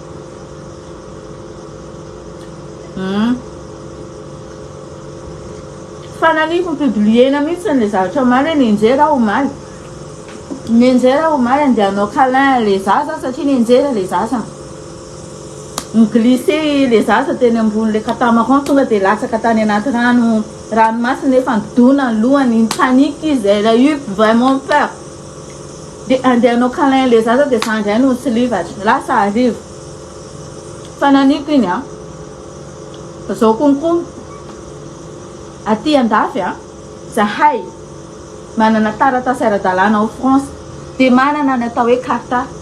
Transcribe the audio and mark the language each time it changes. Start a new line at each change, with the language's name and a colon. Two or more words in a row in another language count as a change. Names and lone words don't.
Malagasy: fananiko publiena mihitsy le zavatra omaly nenjera aho omaly andehanao câlin le zaza satria nenjera le zaza miglissé le zaza teny ambony le katamaran tonga dia latsaka tany anaty ranomasina nefa nidona ny lohany panique izy
French: elle a eu vraiment peur
Malagasy: dia andehanao câlin le zaza dia sandray no tsy livatra lasa arivo fananiko iny zao konko aty andafy zahay manana taratasy ara-dalàna ao France dia manana ny atao hoe carte